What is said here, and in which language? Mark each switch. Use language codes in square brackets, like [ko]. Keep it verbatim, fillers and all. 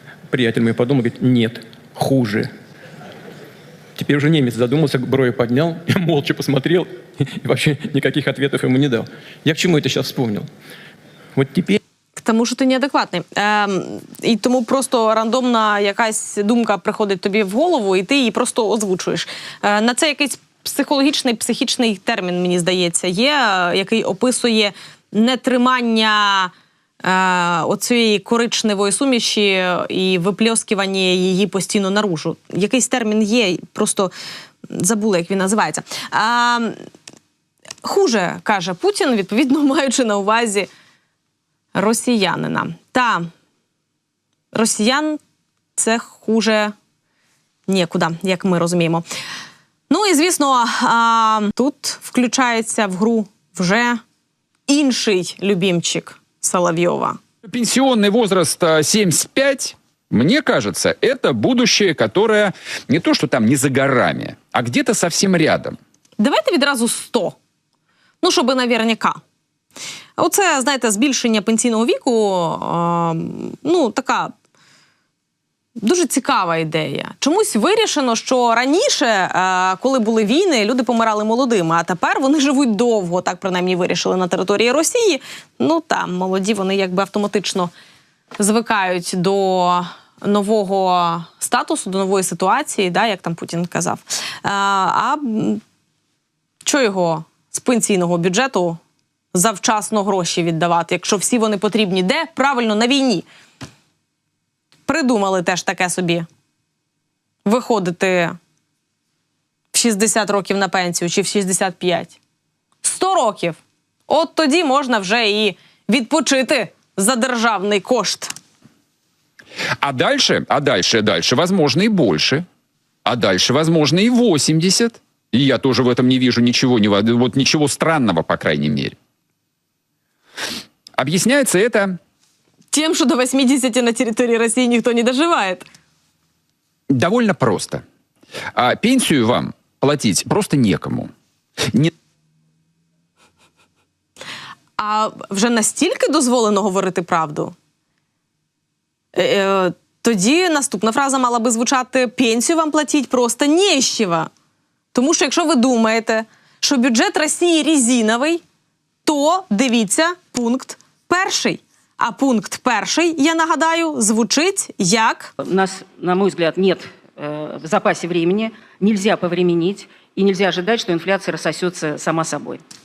[ru] Приятель мой подумал, говорит, нет, хуже. Теперь уже немец задумался, брови поднял, молча посмотрел и вообще никаких ответов ему не дал. Я к чему это сейчас вспомнил? Вот теперь... [uk] Тому що ти неадекватний. Ем, і тому просто рандомна якась думка приходить тобі в голову, і ти її просто озвучуєш. Е, на це якийсь психологічний, психічний термін, мені здається, є, який описує нетримання е, оцієї коричневої суміші і випльоскування її постійно наружу. Якийсь термін є, просто забула, як він називається. Е, хуже, каже Путін, відповідно, маючи на увазі росіянина. Та росіян це хуже нікуди, як ми розуміємо. Ну і, звісно, а, тут включається в гру вже інший любимчик Соловйова. [ru] Пенсионный возраст семьдесят пять, мне кажется, это будущее, которое не то, что там не за горами, а где-то совсем рядом. [uk] Давайте відразу сто. Ну, щоби наверняка. Оце, знаєте, збільшення пенсійного віку, е, ну, така дуже цікава ідея. Чомусь вирішено, що раніше, е, коли були війни, люди помирали молодими, а тепер вони живуть довго, так принаймні вирішили на території Росії. Ну, там, молоді, вони якби автоматично звикають до нового статусу, до нової ситуації, да, як там Путін казав. Е, а що його з пенсійного бюджету завчасно гроші віддавати, якщо всі вони потрібні. Де? Правильно, на війні. Придумали теж таке собі. Виходити в шістдесят років на пенсію, чи в шістдесят п'ять. сто років. От тоді можна вже і відпочити за державний кошт. [ru] А дальше, а дальше, дальше, возможно, и больше. А дальше, возможно, и восемьдесят. И я тоже в этом не вижу ничего, вот ничего странного, по крайней мере. Объясняется это... Тем, что до восьмидесяти на территории России никто не доживает. Довольно просто. А пенсию вам платить просто некому. Не... [uk] А вже настільки дозволено говорити правду? Е, тоді наступна фраза мала би звучати «пенсію вам платіть просто нещиво». Тому що якщо ви думаєте, що бюджет Росії резиновий, то дивіться пункт перший. А пункт перший, я нагадаю, звучить як... [ru] У нас, на мой взгляд, нет э, в запасе времени, нельзя повременить, и нельзя ожидать, что инфляция рассосется сама собой.